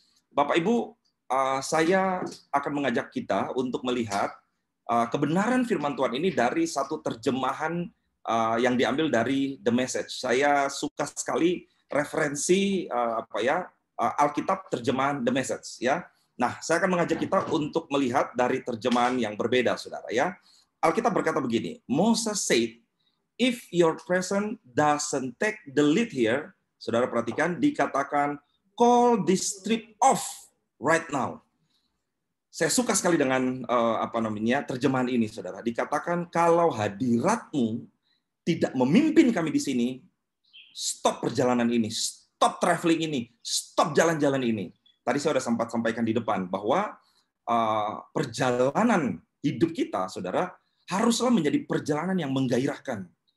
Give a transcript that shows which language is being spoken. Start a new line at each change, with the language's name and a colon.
Indonesian: Bapak Ibu, saya akan mengajak kita untuk melihat kebenaran firman Tuhan ini dari satu terjemahan yang diambil dari The Message. Saya suka sekali referensi Alkitab terjemahan The Message, ya. Nah, saya akan mengajak kita untuk melihat dari terjemahan yang berbeda, saudara, ya. Alkitab berkata begini,
English: Moses said, if your presence doesn't take the lead here,
Indonesian: saudara perhatikan, dikatakan,
English: call this trip off right now.
Indonesian: Saya suka sekali dengan terjemahan ini, saudara. Dikatakan, kalau hadiratmu tidak memimpin kami di sini, stop perjalanan ini, stop traveling ini, stop jalan-jalan ini. Tadi saya sudah sempat sampaikan di depan bahwa perjalanan hidup kita, saudara, haruslah menjadi perjalanan yang menggairahkan.